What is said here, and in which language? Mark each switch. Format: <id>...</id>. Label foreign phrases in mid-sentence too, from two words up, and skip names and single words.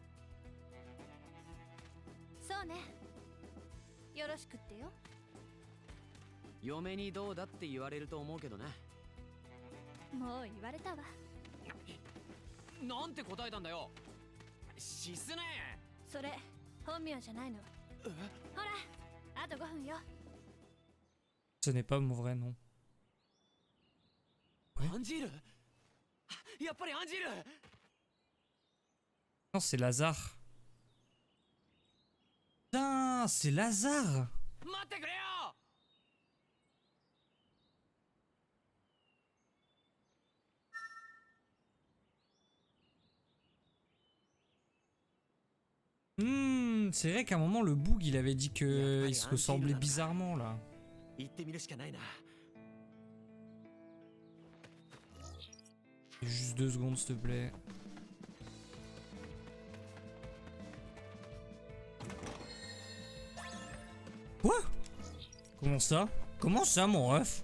<ja>そうね、よろしくってよ。嫁にどうだって言われると思うけどな。もう言われたわ。なんて答えたんだよシスネ。それ本名じゃないの。ほら、あと5分よ。</ja> <fr>Ce n'est pas mon vrai nom.</fr> <ja>アンジール、やっぱりアンジール。</ja> <fr>Non, c'est Lazare. Putain, c'est Lazare.</fr> <ja>待ってくれよ。</ja> <fr>C'est vrai qu'à un moment, le Boog, il avait dit qu'il se ressemblait bizarrement, là.</fr> <ja>行ってみるしかないな。</ja> <fr>Juste 2 secondes, s'il te plaît. Quoi? Comment ça? Comment ça, mon ref?</fr>